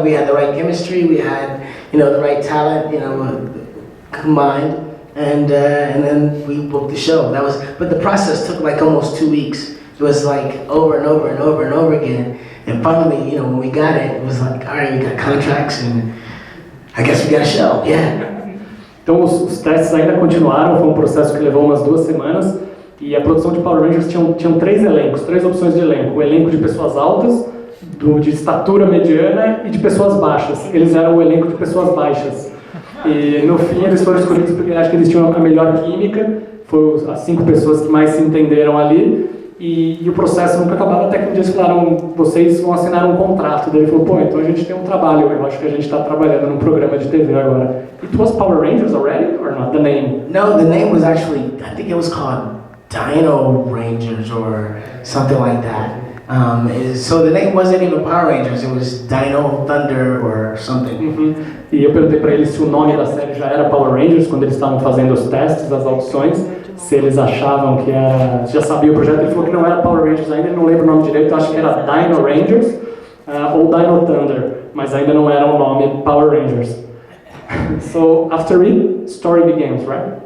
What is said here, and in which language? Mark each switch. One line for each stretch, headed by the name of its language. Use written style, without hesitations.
English: We had the right chemistry. We had, the right talent, combined. And then we booked the show. But the process took like almost 2 weeks. It was like over and over and over and over again. And finally, when we got it, it was like, all right, we got contracts, and I guess we got a show. Yeah.
Portuguese: Então os testes ainda continuaram. Foi um processo que levou umas 2 semanas. E a produção de Power Rangers tinham 3 elencos, 3 opções de elenco. O elenco de pessoas altas, de estatura mediana e de pessoas baixas. Eles eram o elenco de pessoas baixas. E no fim eles foram escolhidos porque acho que eles tinham a melhor química, foram as 5 pessoas que mais se entenderam ali, e o processo nunca acabava até que um dia eles falaram, vocês vão assinar um contrato. Daí ele falou, então a gente tem um trabalho, eu acho que a gente está trabalhando num programa de TV agora.
English: It was Power Rangers already, or not, the name? No, the name was actually, I think it was called Dino Rangers or something like that. So the name wasn't even Power Rangers, it was Dino Thunder or something.
Portuguese: E eu perguntei para eles se o nome da série já era Power Rangers, quando eles estavam fazendo os testes, as audições, se eles achavam que era, já sabia o projeto. Ele falou que não era Power Rangers ainda, ele não lembra o nome direito, eu acho que era Dino Rangers ou Dino Thunder, mas ainda não era o nome Power Rangers.
English: So after it, story begins, right?